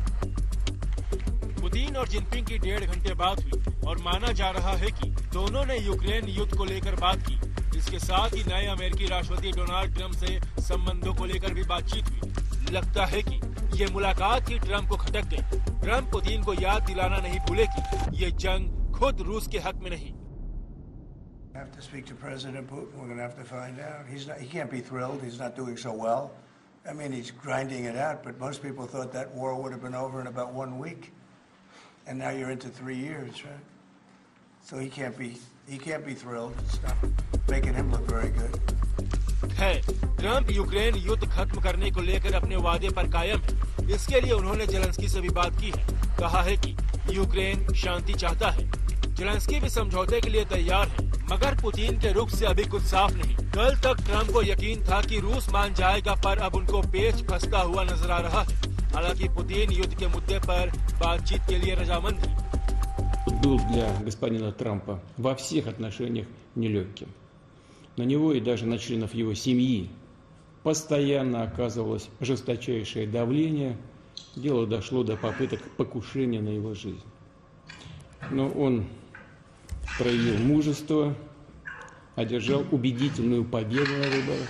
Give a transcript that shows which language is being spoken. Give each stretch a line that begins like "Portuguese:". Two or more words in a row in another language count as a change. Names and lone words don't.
Hindi: पुतिन और जिनपिंग की 1.5 घंटे बात हुई और माना जा रहा है कि दोनों ने यूक्रेन युद्ध को लेकर बात की। इसके साथ ही नए अमेरिकी राष्ट्रपति डोनाल्ड ट्रंप से संबंधों को लेकर भी बातचीत हुई। लगता है कि ये मुलाकात ही ट्रंप को खटक गई। ट्रंप पुतिन को याद दिलाना नहीं भूले कि ये जंग खुद रूस के हक में नहीं।
English: I have to speak to President Putin. We're going to have to find out. He can't be thrilled. He's not doing so well. I mean, he's grinding it out, but most people thought that war would have been over in about 1 week. And now you're into 3 years, right? So he can't be thrilled. It's not making him look very good.
Hindi: है, ट्रंप यूक्रेन युद्ध खत्म करने को लेकर अपने वादे पर कायम है। इसके लिए उन्होंने जेलेंस्की से भी बात की है। कहा है कि यूक्रेन शांति चाहता है। जेलेंस्की भी समझौते के लिए तैयार है, मगर पुतिन के रुख से अभी कुछ साफ नहीं। कल तक ट्रंप को यकीन था कि रूस मान जाएगा, पर अब उनको पेच फंसता हुआ नजर आ रहा है। हालांकि पुतिन युद्ध के मुद्दे पर बातचीत के लिए रजामंद है।
Russian: Был для господина Трампа во всех отношениях нелегким. На него и даже на членов его семьи постоянно оказывалось жесточайшее давление. Дело дошло до попыток покушения на его жизнь. Но он проявил мужество, одержал убедительную победу на выборах.